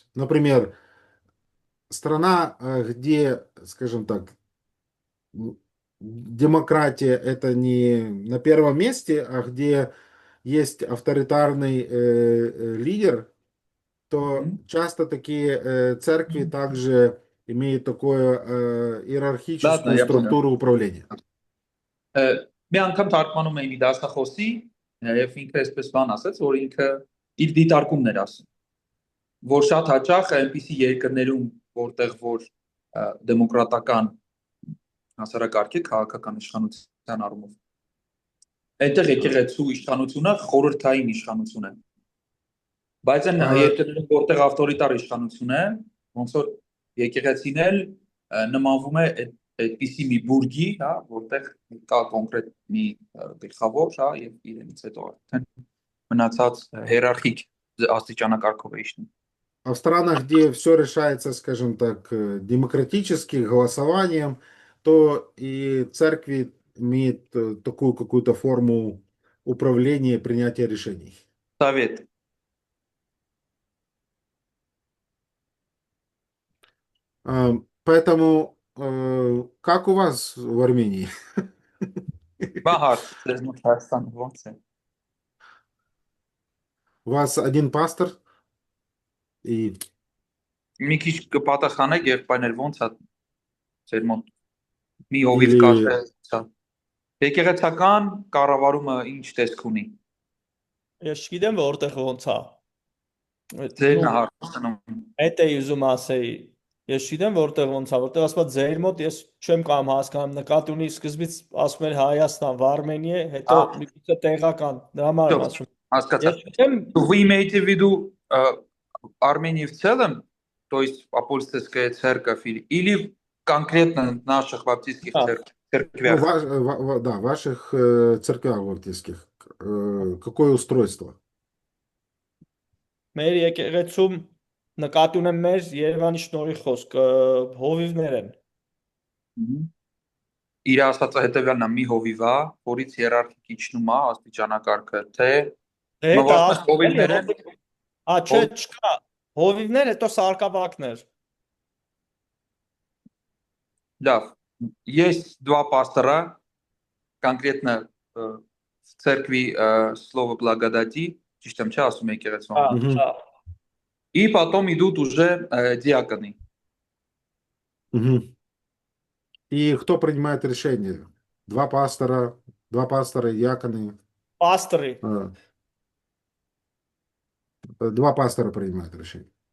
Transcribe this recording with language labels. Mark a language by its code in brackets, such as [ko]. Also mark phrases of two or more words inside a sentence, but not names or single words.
[ru] Например, страна, где, скажем так, демократия это не на первом месте, а где есть авторитарный лидер, то часто такие церкви также имеют такую иерархическую структуру управления. [hy] Մի անգամ թարգմանում էի մի դասախոսի եւ ինքը այսպես բան ասաց, որ ինքը իր դիտարկումն էր ասում, որ շատ հաճախ այնպիսի երկրներում, որտեղ որ դեմոկրատական հասարակարգ է քաղաքական իշխանության առումով, այնտեղ եկեղեցու իշխանությունը խորհրդային իշխանություն է, բայց այն երկրներում, որտեղ ավտորիտար իշխանություն է, ոնց որ եկեղեցին էլ նմանվում է այդպիսի մի բուրգի, հա, որտեղ կա կոնկրետ մի գլխավոր, հա, եւ իրենից հետո արդեն մնացած հիերարխիկ աստիճանակարգով է իջնում։ [ru] А в странах, где все решается, скажем так, демократически, голосованием, то и церкви имеет такую какую-то форму управления и принятия решений. Совет. Поэтому как у вас в Армении? [hy] Բահար, դերնոց Հայաստանը ոնց է։ [ru] У вас один пастор и [hy] Մի քիչ կպատասխանեք եղբայրներ ոնց է ձեր մոտ մի հովիվ [ru] Или- [hy] կաշե, հա։ Եկեղեցական կառավարումը ինչ տեսք ունի։ Ես չգիտեմ որտեղ ոնց է։ Ձերն [ru] Ну, [hy] հարցնում։ Այդ է ուզում ասեի։ Ես չգիտեմ որտեղ ոնց է, որտեղ ասված ձեր մոտ ես չեմ կամ հասկանում նկատի ունի սկզբից ասում էր Հայաստան, Վարմենիա, հետո Ահա. մի քիչ տեղական, դրա համար եմ ասում։ Հասկացա։ Ես չգիտեմ, [ru] Вы имеете в виду Армении в целом, то есть апостольская церковь или конкретно наших баптистских Да. ну, церквях? да, ваших церквях баптистских. Какое устройство? [hy] մեր եկեղեցում նկատի ունեմ մեր Երևանի շնորհի խոսք, հովիվներ են։ Մгм. Իր ասածը հետևյալն է՝ մի հովիվա, որից հիերարխիկ իջնում է աստիճանակարգը, թե Դե դա Մովաշնակ հովիվներ են։ Չէ, չկա։ Հովիվներ, հետո սարկավակներ։ Լավ, [ru] есть два пастора, конкретно в церкви Слово Благодати, [hy] ճիշտ եմ չէ ասում եկեղեցու Հա, անունը, Мгм. հա։ [ru] и потом идут уже диаконы. Мгм. И кто принимает решение? Два пастора, диаконы. [hy] Պաստորի։ [ru] Два пастора принимают решение.